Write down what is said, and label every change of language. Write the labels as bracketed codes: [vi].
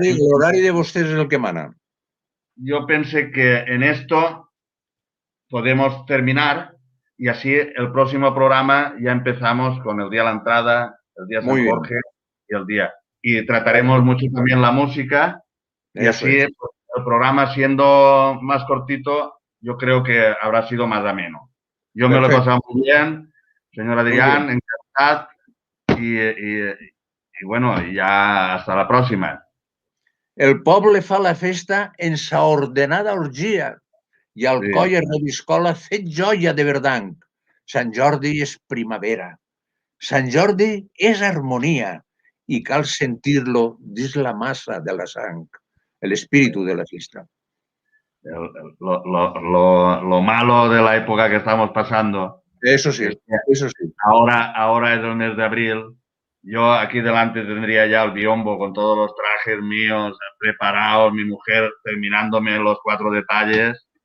[ca] L'horari de vostès és el que mana. [es] Yo pensé que en esto podemos terminar y así el próximo programa ya empezamos con el día de la entrada, el día San Jorge y el día. Y trataremos mucho también la música y así pues, el programa siendo más cortito, yo creo que habrá sido más ameno. Yo me lo he pasado muy bien, señor Adrián, encantado y bueno, ya hasta la próxima. [ca] El poble fa la festa en sa ordenada orgia i al coll es reviscola fet joia de verdanc. Sant Jordi és primavera. Sant Jordi és harmonia i cal sentir-lo dins la massa de la sang, [es] el espíritu de la fiesta. Lo malo de la época que estamos pasando. Eso sí, eso sí. Ahora es el mes de abril. Yo aquí delante tendría ya el biombo con todos los trajes míos preparados, mi mujer terminándome los 4 detalles.